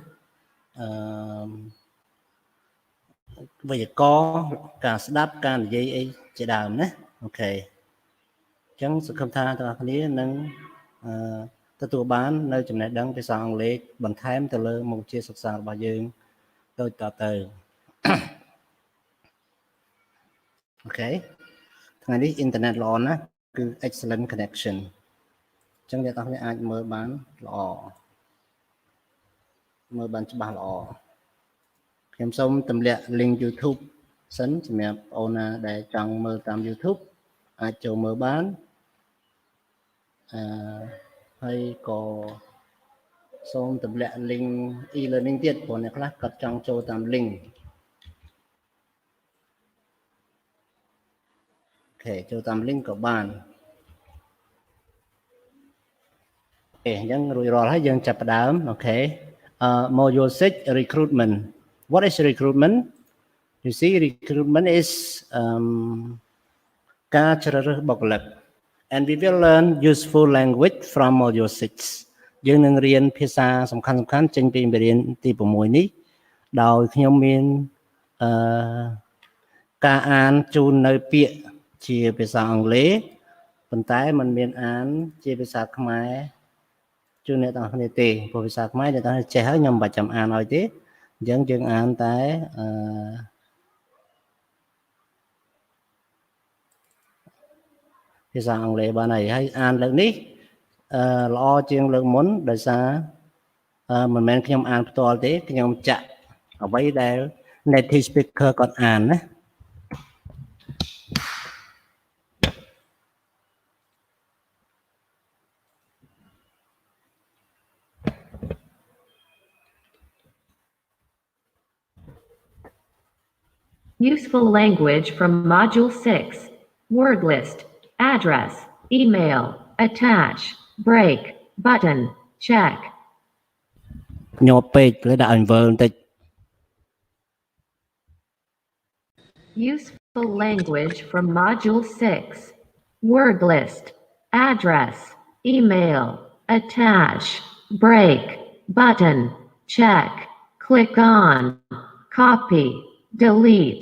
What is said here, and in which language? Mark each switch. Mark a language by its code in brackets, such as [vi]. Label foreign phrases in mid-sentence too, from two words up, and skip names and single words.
[km] វេយ្យាករណ៍ការស្ដាប់ការនិយាយអីជាដើមណាអូខេអញ្ចឹងសង្ឃឹមថាទាំងអស់គ្នានឹងទទួលបាននៅចំណេះដឹងភាសាអង់គ្លេសបន្ថែមទៅលើមុខវិជ្ជាសិក្សារបស់យើងដូចតទៅ អូខេថ្ងៃនេះអ៊ីនធឺណិតល្អណាស់គឺ [en] excellent connection [km] អញ្ចឹងអ្នកទាំងអស់គ្នាអាចមើលបានល្អមើលបានច្បាស់ល្អខ្ញុំសូមទម្លាក់ link YouTube សិនសម្រាប់បងប្អូនណាដែលចង់មើលតាម YouTube អាចចូលមើលបាន ហើយក៏សូមទម្លាក់ link e-learning ទៀតព្រោះអ្នកខ្លះគាត់ចង់ចូលតាម link អូខេចូលតាម link ក៏បានអូខេអញ្ចឹងរួចរាល់ហើយយើងចាប់ផ្ដើមអូខេ [en] module 6 recruitment. What is recruitment? You see, recruitment is [km] ការជ្រើសរើសបុគ្គលិក [en] and we will learn useful language from module 6 [km] យើងនឹងរៀនភាសាសំខាន់ចេញពីមេរៀនទី6នេះដោយខ្ញុំមាន ការអានជូននៅពាក្យជាភាសាអង់គ្លេសប៉ុន្តែมันមានអានជាភាសាខ្មែរជូនអ្នកទាំងគ្នាទេព្រោះភាសាខ្មែរអ្នកទាំងចេះហើយខ្ញុំមិនបាច់ចាំអានឲ្យទេអញ្ចឹងយើងអានតែ ភាសាអង់គ្លេសបានហើយអានលើកនេះល្អជាងលើកមុនដោយសារមិនមែនខ្ញុំអានផ្ទាល់ទេខ្ញុំចាក់អ្វីដែល [en] native speaker [km] គាត់អានណា [en] Useful language from Module 6. Word list. Address. Email. Attach. Break. Button. Check. [km] ញាប់ពេកលើដាក់ឲ្យវើបន្តិច [en] Useful language from Module 6. Word list. Address. Email. Attach. Break. Button. Check. Click on. Copy. Delete.